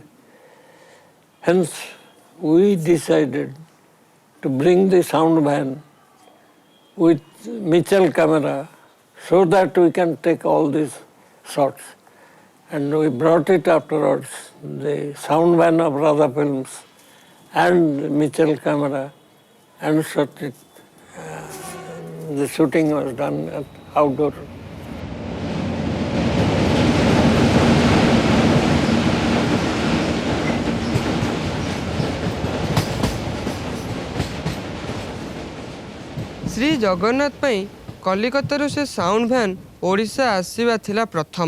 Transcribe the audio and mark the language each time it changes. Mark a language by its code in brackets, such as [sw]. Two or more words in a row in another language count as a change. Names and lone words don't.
[en] Hence, we decided to bring the sound van with Mitchell camera so that we can take all these shots. And we brought it afterwards, the sound van of Radha Films and Mitchell camera, and shot it. The shooting was done at outdoor. [or] ଶ୍ରୀ ଜଗନ୍ନାଥ ପାଇଁ କଲିକତାରୁ ସେ [en] sound van [or] ଓଡ଼ିଶା ଆସିବା ଥିଲା ପ୍ରଥମ।